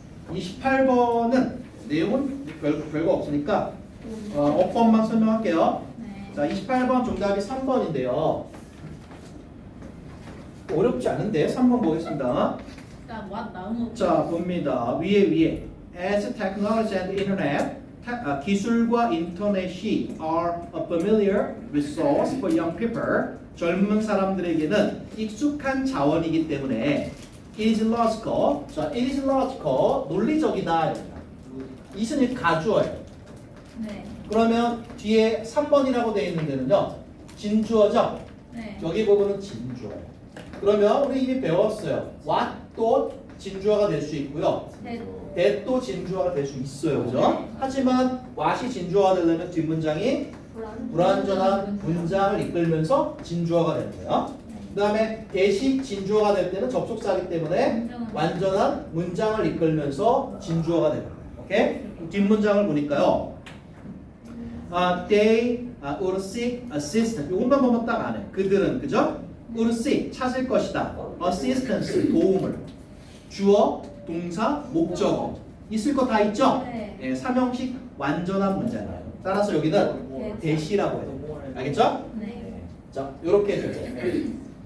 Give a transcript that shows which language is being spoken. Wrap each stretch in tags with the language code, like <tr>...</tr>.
<ko>28번은 내용은 별거 없으니까 어법만 설명할게요. 네. 자, 28번 정답이 3번인데요. 어렵지 않은데 3번 보겠습니다. 일단 what 나오는 자, 봅니다. 위에</ko> <en>As technology and internet,</en> <ko>기술과 인터넷이</ko> <en>are a familiar resource for young people.</en> <ko>젊은 사람들에게는 익숙한 자원이기 때문에</ko> <en>it is logical.</en> <ko>자,</ko> <en>it is logical.</en> <ko>논리적이다. 이것은 가주어예요. 네. 그러면 뒤에 3번이라고 되어 있는 데는요. 진주어죠? 네. 여기 부분은 진주어예요. 그러면 우리 이미 배웠어요. what도 진주어가 될 수 있고요. 네. that도 진주어가 될 수 있어요. 그죠? 하지만 what이 진주어가 되려면 뒷문장이 불완전한 문장을 이끌면서 진주어가 되는 거예요. 그 다음에 that이 진주어가 될 때는 접속사이기 때문에 완전한 문장을 이끌면서 진주어가 되는 거예요. 오케이? 뒷문장을 보니까요.</ko> <en>They would seek assistance.</en> <ko>이것만 보면 딱 안 해. 그들은, 그죠? would seek, 찾을 것이다. assistance, 도움을. 주어, 동사, 목적어. 있을 거 다 있죠? 네. 예, 삼형식 완전한 문장이에요. 따라서 여기는 대시라고 해요. 알겠죠? 네. 자, 이렇게 해줘요.</ko>